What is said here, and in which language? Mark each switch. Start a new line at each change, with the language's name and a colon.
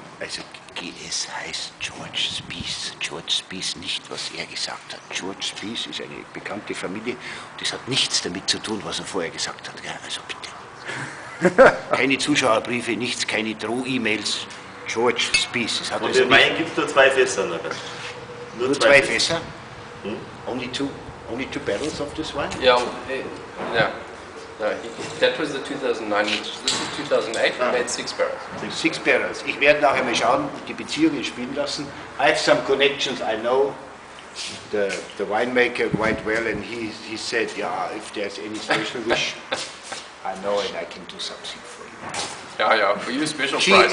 German: Also, GS heißt George Spiess. George Spiess, nicht was er gesagt hat. George Spiess ist eine bekannte Familie. Das hat nichts damit zu tun, was er vorher gesagt hat. Gell? Also bitte. Keine Zuschauerbriefe, nichts, keine Droh-E-Mails. George Spiess. Das hat Und also den Wein gibt es nur 2 Fässer. nur 2 Fässer?
English: Only two barrels of this wine? Yeah, yeah. No, that was the 2009, this is 2008, we made 6 barrels. 6 barrels.
German: Ich werde nachher mal schauen, die Beziehungen spielen lassen.
English: I have some connections, I know the winemaker quite well, and he said, yeah, if there's any special wish, I know and I can do something for you. Yeah, for you special price.